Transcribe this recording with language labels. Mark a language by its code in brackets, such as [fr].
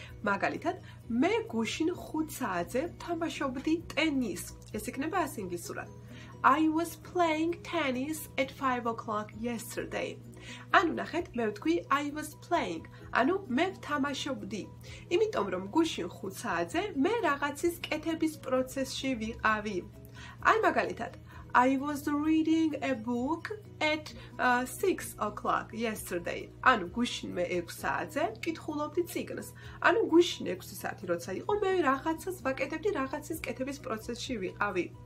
[ka] მაგალითად, მე გუშინ 5 საათზე თამაშობდი ტენისს. ეს იქნება ასე ინგლისურად. [en] I was playing tennis at 5 o'clock yesterday. [ka] ანუ ნახეთ, მე ვთქვი [en] I was playing. [ka] ანუ მე ვთამაშობდი. იმიტომ რომ გუშინ 5 საათზე მე რაღაცის კეთების პროცესში ვიყავი. აი მაგალითად, [en] I was reading a book at 6 o'clock yesterday. [ka] ანუ გუშინ მე 6 საათზე კითხულობდი წიგნს. ანუ გუშინ 6 საათი როცა იყო, მე რაღაცას ვაკეთებდი, რაღაცის კეთების პროცესში ვიყავი.